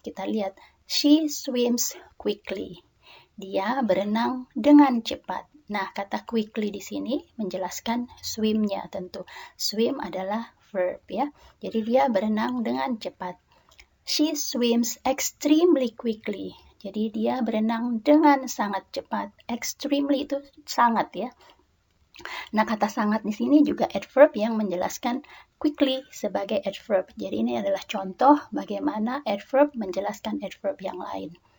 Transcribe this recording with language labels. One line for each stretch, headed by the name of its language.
Indonesian: Kita lihat,
English: she swims quickly.
Indonesian: Dia berenang dengan cepat. Nah, kata quickly di sini menjelaskan swim-nya tentu. Swim adalah verb ya. Jadi dia berenang dengan cepat.
English: She swims extremely quickly.
Indonesian: Jadi dia berenang dengan sangat cepat. Extremely itu sangat ya. Nah, kata sangat di sini juga adverb yang menjelaskan quickly sebagai adverb. Jadi ini adalah contoh bagaimana adverb menjelaskan adverb yang lain.